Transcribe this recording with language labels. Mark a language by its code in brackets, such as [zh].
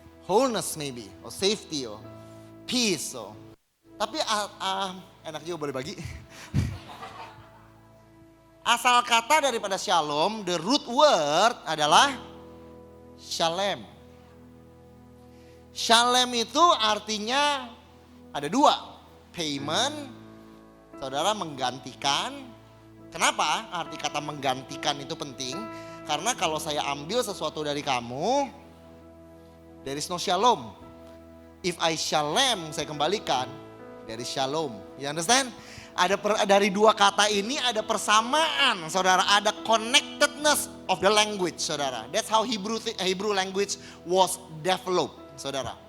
[en] Wholeness maybe, or safety, or peace. Or. [id] Tapi enak juga boleh bagi. Asal kata daripada shalom, [en] the root word [id] adalah shalem. Shalem itu artinya ada 2. Payment, saudara, menggantikan. Kenapa arti kata menggantikan itu penting? Karena kalau saya ambil sesuatu dari kamu, [en] there is no shalom. If I shalem, [id] saya kembalikan, [en] there is shalom. You understand? [id] Dari 2 kata ini ada persamaan, saudara. Ada [en] connectedness of the language, [id] saudara. [en] That's how Hebrew language was developed, saudara.